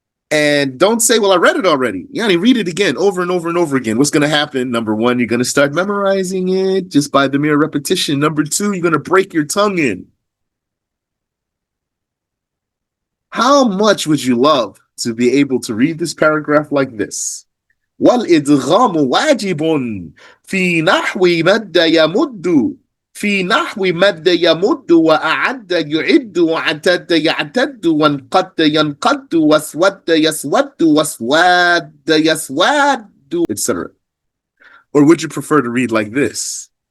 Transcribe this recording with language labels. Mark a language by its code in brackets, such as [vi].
[en] And don't say, well, I read it already. Yani, read it again, over and over and over again. What's going to happen? Number one, you're going to start memorizing it just by the mere repetition. Number two, you're going to break your tongue in. How much would you love to be able to read this paragraph like this? [ar] وَالْإِدْغَامُ وَاجِبٌ فِي نَحْوِ مَدَّ يَمُدُّ في نحو مد يمد وأعد يعد وعتد يعتد وانقد ينقد واسود يسود واسواد يسواد, etc. [en] Or would you prefer to read like this?